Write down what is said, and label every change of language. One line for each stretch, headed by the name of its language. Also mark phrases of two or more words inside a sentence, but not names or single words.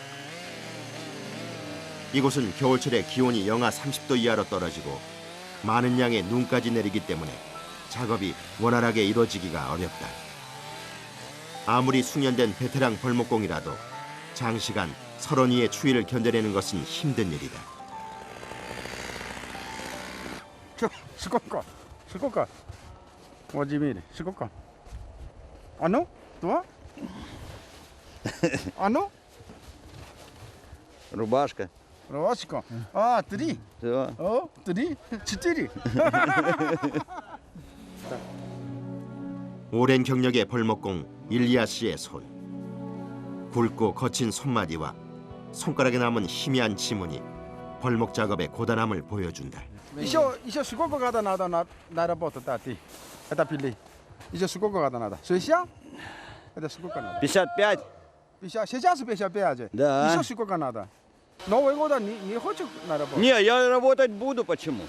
Korean: 이곳은 겨울철에 기온이 영하 30도 이하로 떨어지고 많은 양의 눈까지 내리기 때문에 작업이 원활하게 이루어지기가 어렵다. 아무리 숙련된 베테랑 벌목공이라도 장시간 설원위의 추위를 견뎌내는 것은 힘든 일이다.
Russian: Сколько? Владимир, сколько? Оно? Два? Оно? Рубашка. Рубашка. А, три. Все. О, три. Четыре.
Korean: 오랜 경력의 벌목공 일리아 씨의 손. 굵고 거친 손마디와 손가락에 남은 희미한 지문이 벌목 작업의 고단함을 보여준다.
Russian: Еще сколько года надо на работу, да, ты? Это пили. Еще сколько года надо? 60? Это сколько надо? 55. 50. Сейчас 55. Да. Еще сколько надо? Новый год не хочешь на работу? Не, я работать буду, почему?